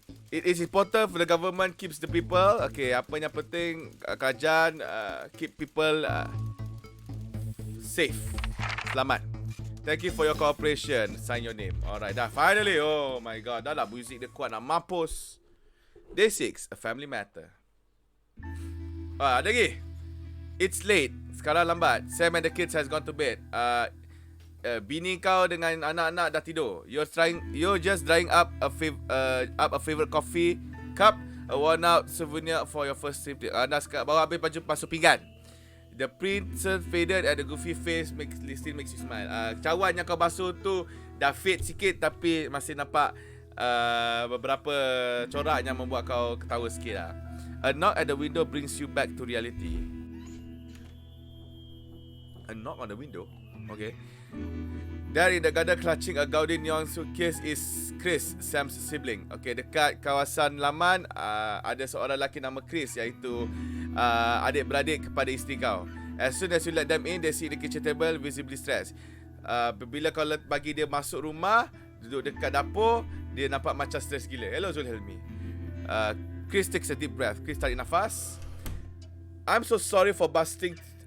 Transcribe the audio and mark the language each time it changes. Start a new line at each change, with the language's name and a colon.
English: It is important for the government keeps the people. Okay,
Malay: apa yang penting kerajaan keep people safe. Selamat.
English: Thank you for your cooperation. Sign your name.
Malay: Alright, dah finally. Oh my god, dah lah muzik dia kuat nak mampus.
English: Day 6, a family matter.
Malay: Ada lagi.
English: It's late.
Malay: Sekarang lambat.
English: Sam and the kids has gone to bed.
Malay: Bini kau dengan anak-anak dah tidur.
English: You're just drying up a favorite coffee cup, a worn out souvenir for your first trip.
Malay: Anda baru habis basuh pinggan.
English: The princess faded and the goofy face still makes you smile.
Malay: Cawan yang kau basuh tu dah fade sikit tapi masih nampak beberapa corak yang membuat kau ketawa sikit lah.
English: A knock at the window brings you back to reality. A knock on the window? Okay. There in the garden clutching a gaudy neon suitcase is Chris, Sam's sibling.
Malay: Okay, dekat kawasan laman ada seorang lelaki nama Chris, iaitu adik-beradik kepada isteri kau.
English: As soon as you let them in, they sit at the kitchen table visibly stressed.
Malay: Bila kau bagi dia masuk rumah, duduk dekat dapur, dia nampak macam stres gila. Hello Zulhelmi.
English: Chris takes a deep breath.
Malay: Chris tarik nafas.
English: I'm so sorry for busting